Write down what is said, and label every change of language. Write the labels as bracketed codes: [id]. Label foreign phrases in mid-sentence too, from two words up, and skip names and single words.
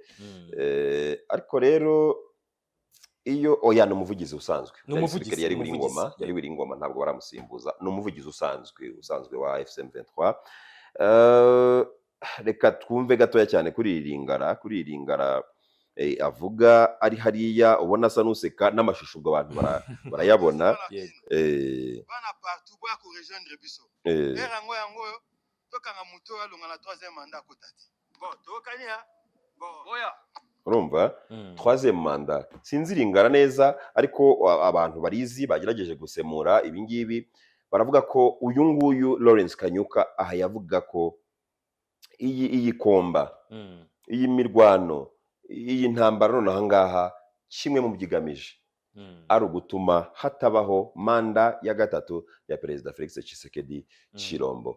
[rw] Ariko rero iyo oya ni umuvugizi usanzwe, umusirikare yari buri ngoma ntabwo baramusimbuza, ni umuvugizi usanzwe wa AFC M23. Reka twumve gatoya cyane kuri iringara avuga ari hariya, ubona asa n'useka n'amashusho ubwo abantu barayabona. [ln] Bana partout bwa ko rejoindre biso erango yango tokanga muto alonga na 3e mandat kotati tokanya oya [rw] urumva 3e mandat sinziringana neza, ariko abantu barizi bagerageje gusemura ibingibi baravuga ko uyu nguyu Lawrence Kanyuka aha yavuga ko iyi komba iyi mirwano iyi ntambara nonaha ngaha kimwe mu byigamije ari ugutuma hatabaho manda ya gatatu ya Perezida Felix Tshisekedi Chilombo.